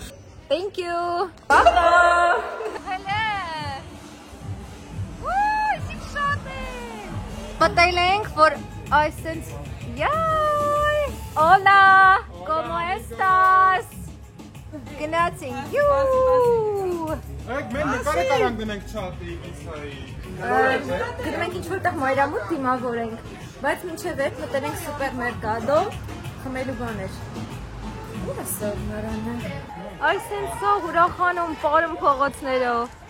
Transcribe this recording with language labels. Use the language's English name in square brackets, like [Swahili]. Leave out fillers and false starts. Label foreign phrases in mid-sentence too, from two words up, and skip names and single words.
[English] Thank you. Hello. Hello. Woo, it's exciting. Patay for essence. Yay. [Spanish] Hola. ¿Cómo estás? Gracias. [English] You. [Armenian] Գնում ենք ինչ-որտեղ մայրամուտ դիմավորենք, բայց մինչև այդ մտել ենք սուպերմերկադո խմելու բաներ։ Ուր է սորմարանը։ Այս են սա ուրախանում պարում փողոցներով։